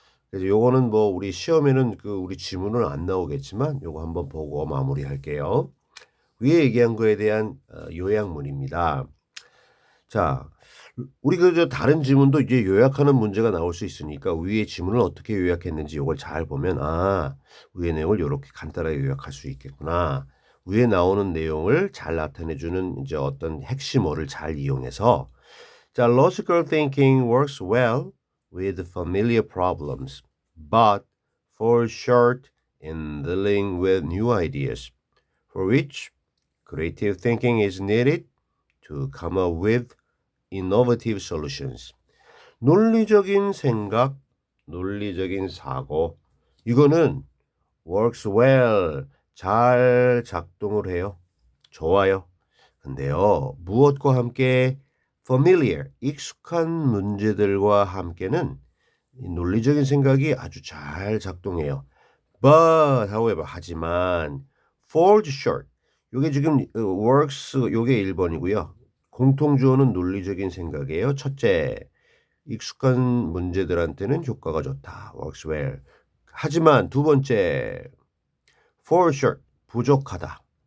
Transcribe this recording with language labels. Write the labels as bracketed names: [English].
[Korean] 그래서 요거는 뭐 우리 시험에는 우리 지문은 안 나오겠지만 요거 한번 보고 마무리할게요. 위에 얘기한 거에 대한 요약문입니다. 자, 우리 다른 지문도 이제 요약하는 문제가 나올 수 있으니까 위에 지문을 어떻게 요약했는지 요걸 잘 보면 위에 내용을 이렇게 간단하게 요약할 수 있겠구나. 위에 나오는 내용을 잘 나타내주는 이제 어떤 핵심어를 잘 이용해서 자, [English] logical thinking works well with familiar problems, but falls short in dealing with new ideas, for which creative thinking is needed to come up with innovative solutions. [Korean] 논리적인 생각, 논리적인 사고 이거는 [English] works well [Korean] 잘 작동을 해요. 좋아요. 근데요, 무엇과 함께 familiar, 익숙한 문제들과 함께는 이 논리적인 생각이 아주 잘 작동해요. [English] But, however, [Korean] 하지만 [English] falls short. [Korean] 요게 지금 works 요게 1번이고요. 공통주어는 논리적인 생각이에요. 첫째, 익숙한 문제들한테는 효과가 좋다. [English] works well. [Korean] 하지만 두 번째, [English] fall short. [Korean] 부족하다.